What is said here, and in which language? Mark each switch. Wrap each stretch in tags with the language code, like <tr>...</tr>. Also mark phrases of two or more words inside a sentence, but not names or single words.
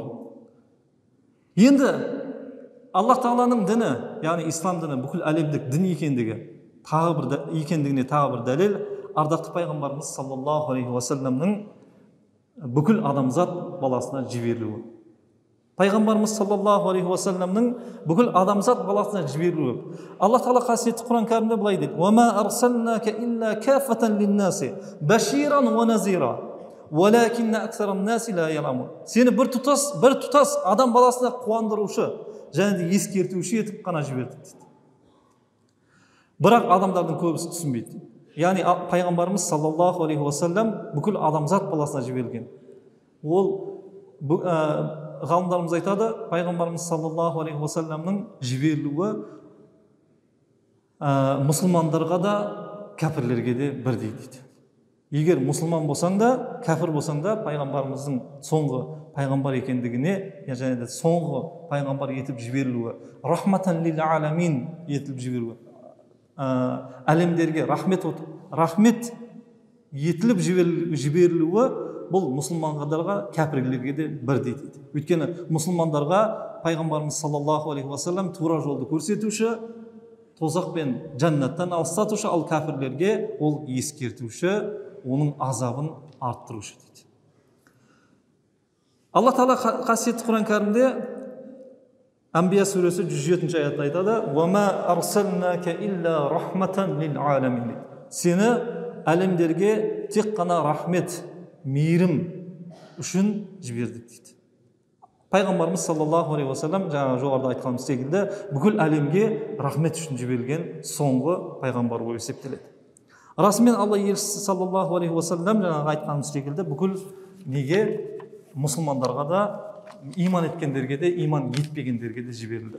<kk>Енді Аллах Тағаланың діні, яғни ислам діні бүкіл әлемдік дін екендігіне тағы бір дәлел ардақты пайғамбарымыз</kk> <ar>صلى الله عليه وسلم</ar> <kk>бүкіл адамзат баласына жіберілуі. Пайғамбарымыз</kk> <ar>صلى الله عليه وسلم</ar> <kk>бүкіл адамзат баласына жіберілуі. Аллах тағала қасиетті Құран кәрімде былай дейді:</kk> <ar>"وما أرسلناك إلا كافة للناس بشيرا ونذيرا ولكن أكثر الناس لا يعلمون."</ar> <kk>Сені бір тұтас адам баласына қуандырушы және де ескертуші етіп қана жібердік дейді. Бірақ адамдардың көбісі түсінбейді. Яғни пайғамбарымыз</kk> <ar>صلى الله عليه وسلم</ar> <kk>бүкіл адамзат баласына жіберілген. Ол ғалымдарымыз айтады, пайғамбарымыз</kk> <ar>صلى الله عليه وسلم</ar> <kk>жіберілуі мұсылмандарға да кәпірлерге де бірдей дейді. Егер мұсылман болсаң да, кәпір болсаң да, пайғамбарымыздың соңғы пайғамбар екендігіне, және де соңғы пайғамбар етіп жіберілуі,</kk> <ar>رحمة للعالمين</ar> <kk>етіліп жіберуі, әлемдерге рахмет етіліп жіберілуі, бұл мұсылмандарға, кәпірлерге де бірдей дейді. Өйткені мұсылмандарға пайғамбарымыз</kk> <ar>صلى الله عليه وسلم</ar> <kk>тура жолды көрсетуші, тозақ пен жәннаттан алыстатушы, ал кәпірлерге ол ескертуші, оның азабын арттырушы дейді. Аллах тағала қасиетті Құран кәрімде Әмбия сүресі 107 аятта айтады:</kk> <ar>"وما أرسلناك إلا رحمة للعالمين."</ar> <kk>Сені әлемдерге тек қана рахмет, мейірім үшін жібердік дейді. Пайғамбарымыз</kk> <ar>صلى الله عليه وسلم</ar> <kk>жаңа жоғарыда айтқанымыз секілді бүкіл әлемге рахмет үшін жіберілген соңғы пайғамбар болып есептеледі. Расымен Алла елшісі</kk> <ar>صلى الله عليه وسلم</ar> <kk>жаңағы айтқанымыз секілді бүкіл неге мұсылмандарға да, иман еткендерге де, иман етпегендерге де жіберілді.</kk>